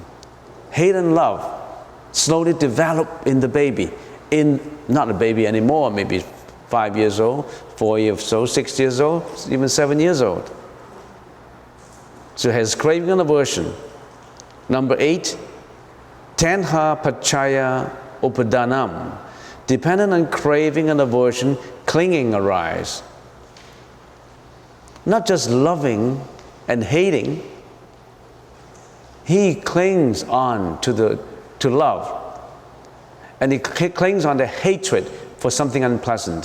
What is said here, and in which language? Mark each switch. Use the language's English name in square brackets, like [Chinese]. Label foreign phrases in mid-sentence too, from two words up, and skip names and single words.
[English] Hate and love slowly develop in the baby. Not a baby anymore, maybe 5 years old, 4 years old, 6 years old, even 7 years old. So he has craving and aversion. Number 8, [Pali] tanha pachaya upadanam. [English] Dependent on craving and aversion, clinging arise. Not just loving and hating, he clings on to love. And he clings on to hatred for something unpleasant.